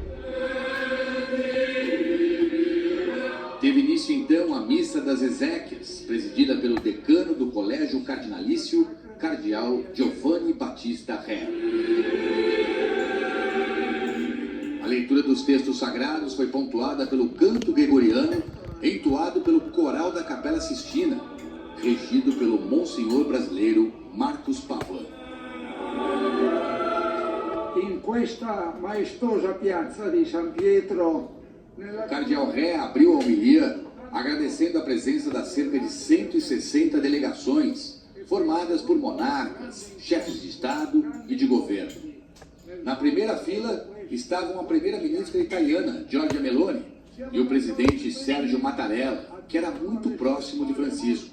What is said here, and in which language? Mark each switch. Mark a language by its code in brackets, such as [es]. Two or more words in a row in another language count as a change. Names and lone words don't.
[pt] Teve início então a Missa das Exéquias, presidida pelo decano do Colégio Cardinalício, Cardeal Giovanni Battista Re. A leitura dos textos sagrados foi pontuada pelo canto gregoriano, entoado pelo coral da Capela Sistina, regido pelo Monsenhor brasileiro Marcos Pavan. [it] In questa maestosa piazza di San Pietro, [pt] o Cardeal Re abriu a homilia agradecendo a presença das cerca de 160 delegações formadas por monarcas, chefes de Estado e de governo. Na primeira fila estavam a primeira-ministra italiana, Giorgia Meloni, e o presidente Sérgio Mattarella, que era muito próximo de Francisco.